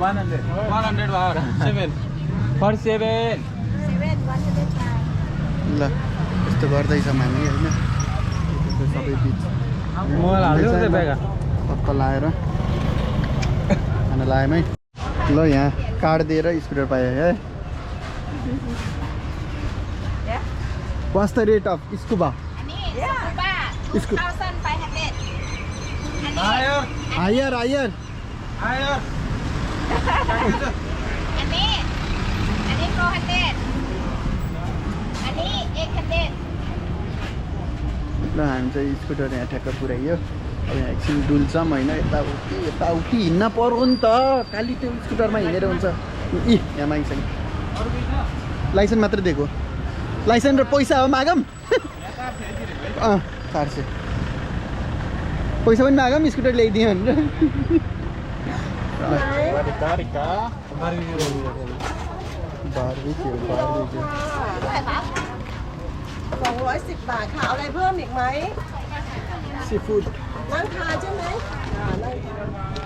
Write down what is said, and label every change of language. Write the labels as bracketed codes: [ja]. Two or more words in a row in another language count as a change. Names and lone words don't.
[ne] 100 ल यस्तो गर्दैछौँ हामी होइन, सबै बिच पक्का लाएर खाना लायौँ है। ल यहाँ कार्ड दिएर स्कुटर पाएँ है। [en] What's the rate of scuba? Scuba. 1,500. Higher. [ne] Ani 400. Ani 800. ल हामी चाहिँ स्कुटर यहाँ ठ्याक्क पुऱ्याइयो। अब यहाँ एकछिन डुल्छौँ होइन, यताउति हिँड्न पर्यो नि त, खालि त्यो स्कुटरमा हिँडेर हुन्छ। यहाँ मागिसक्यो, लाइसेन्स मात्रै दिएको, लाइसेन्स र पैसा हो मागौँ। 400 पैसा पनि मागौँ, स्कुटर ल्याइदियो भनेर। बार्बिक्यू [th] 210 บาทค่ะเอาอะไรเพิ่มอีกไหม ซีฟู้ด นั่งทานใช่ไหมนั่งทาน